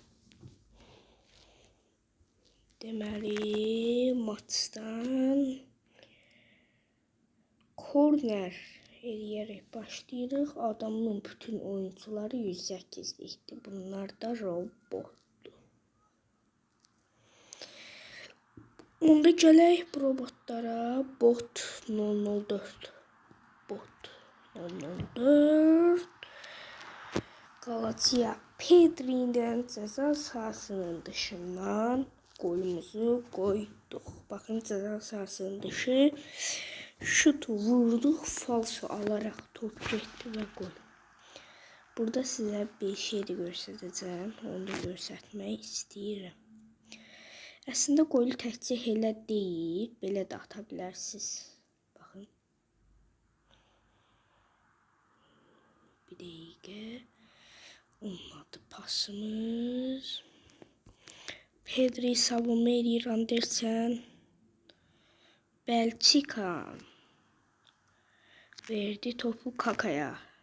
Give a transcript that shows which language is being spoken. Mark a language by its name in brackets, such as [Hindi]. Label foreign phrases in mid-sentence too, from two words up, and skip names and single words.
[Azerbaijani] Deməli, maçdan korner eləyərək başlayırıq. Adamın bütün oyuncuları 108'likdir. Bunlar da robotdur. Onda gələk robotlara. Bot 004. Bot 004. [Turkish] Galatia Pedri'den ceza sahasının dışından golümüzü koyduk. Bakın ceza sahasının dışı. Şutu vurduk. Falso alarak top getdi ve gol. Burada size bir şey de göstereceğim. Onu da göstermek istedim. [Azerbaijani] Aslında golü təkcə elə deyil. Belə də ata bilərsiniz. Baxın. Bir dəqiqə. Olmadı pasımız. [Turkish] Pedri savunma edir Andersen. Belçika verdi topu Kaka'ya.